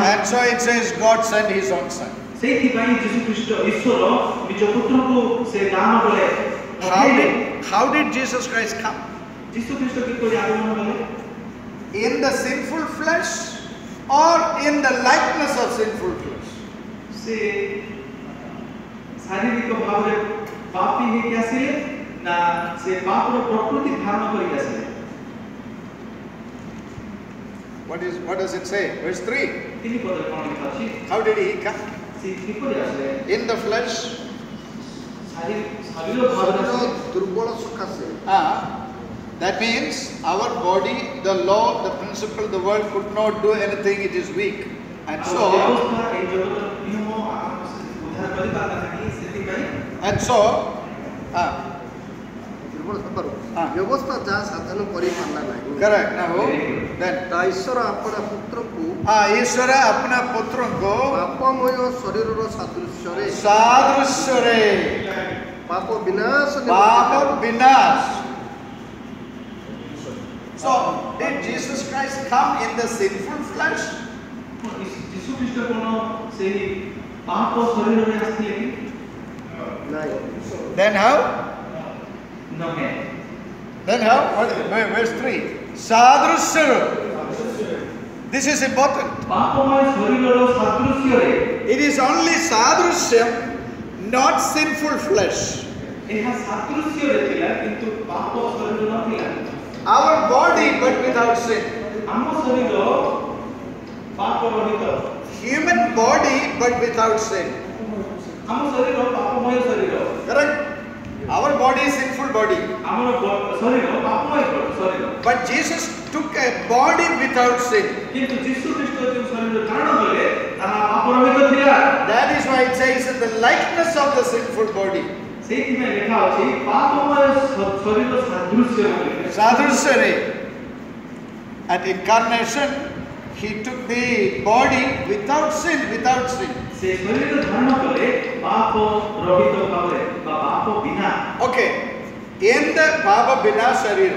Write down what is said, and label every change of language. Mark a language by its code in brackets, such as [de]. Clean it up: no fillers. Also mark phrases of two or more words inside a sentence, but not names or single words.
[en] And so it says God sent his own son. [or] ସେଇଥିପାଇଁ ଯୀଶୁ ଖ୍ରୀଷ୍ଟ ଈଶ୍ୱର ନିଜ ପୁତ୍ରକୁ ସେ ଦାନ କଲେ। [en] How did Jesus Christ come? [or] ଯୀଶୁ ଖ୍ରୀଷ୍ଟ କିପରି ଆଗମନ କଲେ? [en] In the sinful flesh or in the likeness of sinful flesh? [or] ସେ ଶାରୀରିକ ଭାବରେ ପାପୀ ହେଇକି ଆସିଲେ ନା ସେ ପାପର ପ୍ରକୃତି ଧାରଣ କରିକି ଆସିଲେ? [en] What does it say? Verse 3. [or] ତିନି ପଦରେ କଣ ଲେଖା ଅଛି? [en] How did he come? [or] ସେ କିପରି ଆସିଲେ? [en] In the flesh. [or] ଶରୀର ଭାବରେ ଶରୀର ଆସିଲେ। ଦୁର୍ବଳ ସକାଶେ [en] That means our body, the law, the principle, the world could not do anything, it is weak. And so, [or] ଦୁର୍ବଳ ହେବାରୁ ବ୍ୟବସ୍ଥା ଯାହା ସାଧନ କରିପାରିଲା ନାହିଁ। [en] correct. Now, then, [or] ତା ଈଶ୍ୱର ଆପଣା ପୁତ୍ରକୁ ଈଶ୍ୱର ଆପଣା ପୁତ୍ରଙ୍କୁ ପାପମୟ ଶରୀରର ସାଦୃଶ୍ୟରେ ପାପ ବିନାଶ ପାପ ବିନାଶ. [en] So, did Jesus Christ come in the sinful flesh? [or] ଯୀଶୁ ଖ୍ରୀଷ୍ଟ କଣ ସେହି ପାପ ଶରୀରରେ ଆସିଥିଲେ କି? ନାହିଁ। [en] Then how? [or] ନୁହେଁ। [en] Then how? Verse 3. Sadrusya. This is important. [or] ପାପମୟ ଶରୀରର ସାଦୃଶ୍ୟରେ [en] It is only sadrusyam, not sinful flesh. [or] ଏହା ସାଦୃଶ୍ୟରେ ଥିଲା କିନ୍ତୁ ପାପ ଶରୀର ନଥିଲା। [en] Our body, but without sin. [or] ଆମ ଶରୀର ପାପ ରହିତ। [en] Human body, but without sin. [or] ଆମ ଶରୀର ପାପମୟ ଶରୀର। [en] Correct? Our body is sinful body. [or] ଆମର ଶରୀର ପାପମୟ ଶରୀର। [en] But Jesus took a body without sin. [or] କିନ୍ତୁ ଯୀଶୁ ଖ୍ରୀଷ୍ଟ ଯେଉଁ ଶରୀର ଧାରଣ କଲେ ତାହା ପାପ ରହିତ ଥିଲା। [en] That is why it says in the likeness of the sinful body. [or] ସେଇଥିପାଇଁ ଲେଖା ଅଛି ପାପମୟ ଶରୀର ସାଦୃଶ୍ୟ ବୋଲି। [en] Sadrusyare. At incarnation, he took the body without sin, [or] ସେ ଶରୀର ଧାରଣ କଲେ ପାପ ରହିତ ଭାବରେ ବା ପାପ ବିନା। [en] Okay, in the [or] ବାବା ବିନା ଶରୀର.